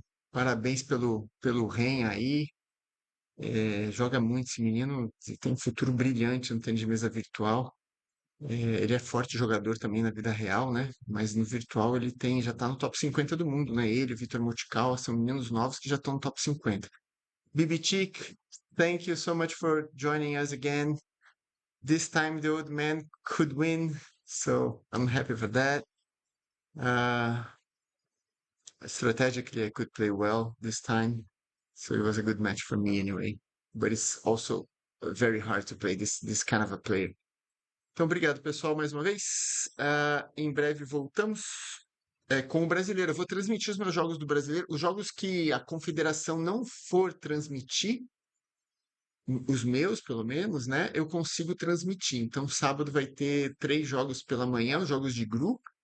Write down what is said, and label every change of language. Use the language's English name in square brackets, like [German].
[Portuguese] Parabéns pelo Ren aí. Joga muito esse menino, tem um futuro brilhante no tênis de mesa virtual. Ele é forte jogador também na vida real, né? Mas no virtual ele já tá no top 50 do mundo, né? Ele, o Vitor Motical, são meninos novos que já estão no top 50. [English] Bibitic, thank you so much for joining us again. This time the old man could win, so I'm happy for that. Strategically, I could play well this time, so it was a good match for me anyway. But it's also very hard to play this kind of a player. [Portuguese] Então, obrigado, pessoal, mais uma vez. Em breve voltamos com o brasileiro. Eu vou transmitir os meus jogos do brasileiro. Os jogos que a confederação não for transmitir, os meus, pelo menos, né? Eu consigo transmitir. Então, sábado vai ter 3 jogos pela manhã, os jogos de grupo.